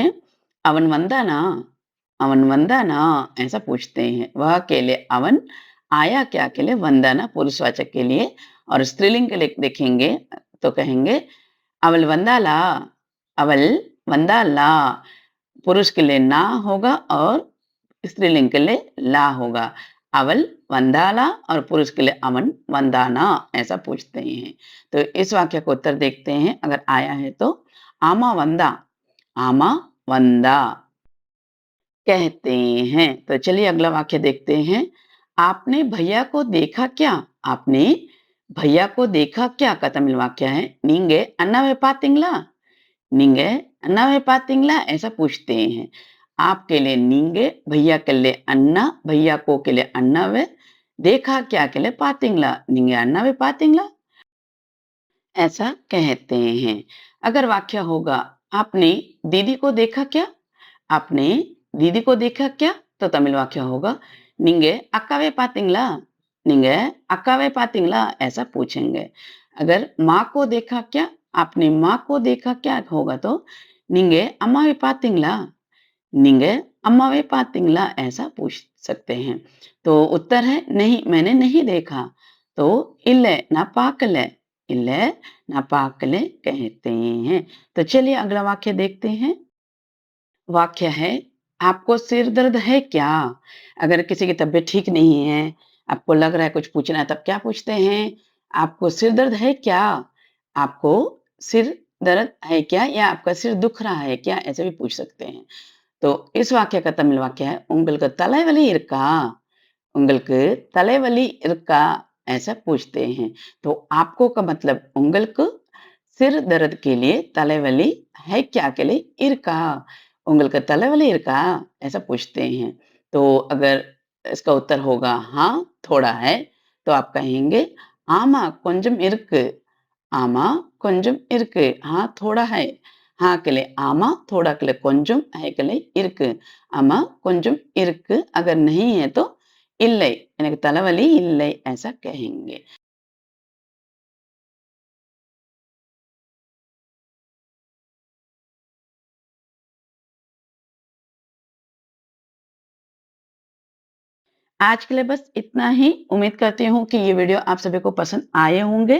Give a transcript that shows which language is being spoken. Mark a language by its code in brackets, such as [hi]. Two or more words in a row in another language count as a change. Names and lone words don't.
[ta] அவன் வந்தானா? அவன் வந்தானா? [hi] ऐसा पूछते हैं। वह के लिए அவன், आया क्या के लिए वंदना पुरुषवाचक के लिए, और स्त्रीलिंग के लिए देखेंगे तो कहेंगे [ta] அவள் வந்தாளா, அவள் வந்தாளா। [hi] पुरुष के लिए ना होगा और स्त्रीलिंग के लिए ला होगा। [ta] அவள் வந்தாளா [hi] और पुरुष के लिए [ta] அவன் வந்தானா [hi] ऐसा पूछते हैं। तो इस वाक्य को उत्तर देखते हैं। अगर आया है तो [ta] ஆமா வந்தா, ஆமா வந்தா [hi] कहते हैं। तो चलिए अगला वाक्य देखते हैं। आपने भैया को देखा क्या? आपने भैया को देखा क्या का तमिल वाक्य है, [ta] நீங்க அண்ணாவை பார்த்தீங்களா? நீங்க அண்ணாவை பார்த்தீங்களா? [hi] ऐसा पूछते हैं। आपके लिए நீங்க, भैया के लिए अन्ना, भैया को के लिए அண்ணாவை, देखा क्या के लिए பார்த்தீங்களா? [ta] நீங்க அண்ணாவை பார்த்தீங்களா? [hi] ऐसा कहते हैं। अगर वाक्य होगा, आपने दीदी को देखा क्या? आपने दीदी को देखा क्या? तो तमिल वाक्य होगा, [ta] நீங்க அக்காவை பார்த்தீங்களா? நீங்க அக்காவை பார்த்தீங்களா? [hi] ऐसा पूछेंगे। अगर माँ को देखा क्या? आपने माँ को देखा क्या होगा तो [ta] நீங்க அம்மாவை பார்த்தீங்களா? நீங்க அம்மாவை பார்த்தீங்களா? [hi] ऐसा पूछ सकते हैं। तो उत्तर है नहीं, मैंने नहीं देखा। [ta] तो இல்லை நான் பார்க்கல, இல்லை நான் பார்க்கல [hi] कहते हैं। तो चलिए अगला वाक्य देखते हैं। वाक्य है, आपको सिर दर्द है क्या? अगर किसी की तबीयत ठीक नहीं है, आपको लग रहा है कुछ पूछना है, तब क्या पूछते हैं? आपको सिर दर्द है क्या? आपको सिर दर्द है क्या? या आपका सिर दुख रहा है क्या? ऐसे भी पूछ सकते हैं। तो इस वाक्य का तमिल वाक्य है, [ta] "உங்களுக்கு தலைவலி இருக்கா?" உங்களுக்கு தலைவலி இருக்கா? [hi] ऐसा पूछते हैं। तो आपको का मतलब உங்களுக்கு सिर दर्द के लिए தலைவலி है क्या के लिए இருக்கா? [ta] உங்களுக்கு தலைவலி இருக்கா? [hi] ऐसा पूछते हैं। तो अगर इसका उत्तर होगा हाँ, थोड़ा है, तो आप कहेंगे [ta] ஆமா கொஞ்சம் இருக்கு. ஆமா கொஞ்சம் இருக்கு. [hi] हाँ, थोड़ा है. हाँ के लिए ஆமா, थोड़ा के लिए கொஞ்சம், है के लिए இருக்கு. [ta] ஆமா கொஞ்சம் இருக்கு. [hi] अगर नहीं है तो இல்லை. [ta] எனக்கு தலைவலி இல்லை [hi] ऐसा कहेंगे। आज के लिए बस इतना ही। उम्मीद करती हूँ कि ये वीडियो आप सभी को पसंद आए होंगे।